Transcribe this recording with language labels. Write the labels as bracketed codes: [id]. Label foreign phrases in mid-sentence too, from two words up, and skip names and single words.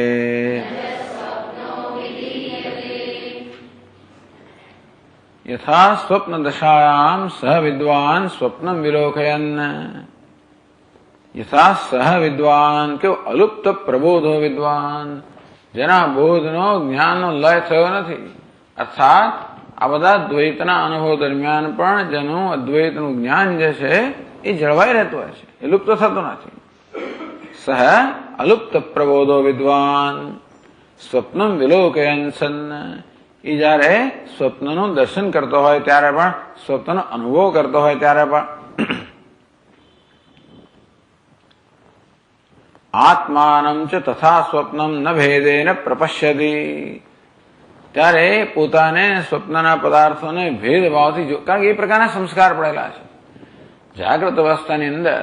[sa] यथा स्वप्न दशायां सह विद्वान स्वप्नं विलोकयन्, यथा सह विद्वान के अलुप्त प्रबोधो विद्वान, [gu] જેના બોધનો જ્ઞાનનો લય થયો નથી, અર્થાત આ બધા દ્વૈતના અનુભવ દરમિયાન પણ જેનું અદ્વૈતનું જ્ઞાન જે છે એ જળવાઈ રહેતું હોય છે, એ લુપ્ત થતું નથી. [sa] સહ અલુપ્ત પ્રબોધો વિદ્વાન સ્વપ્નમ વિલોકયન સન, [gu] એ જયારે સ્વપ્નનું દર્શન કરતો હોય ત્યારે પણ, સ્વપ્નનો અનુભવ કરતો હોય ત્યારે પણ [sa] આત્માનમ ચ તથા સ્વપ્નમ ન ભેદેન પ્રપશ્યતિ, [gu] ત્યારે પોતાને સ્વપ્નના પદાર્થોને ભેદભાવથી જો, કારણ કે એ પ્રકારના સંસ્કાર પડેલા છે જાગ્રત અવસ્થાની અંદર.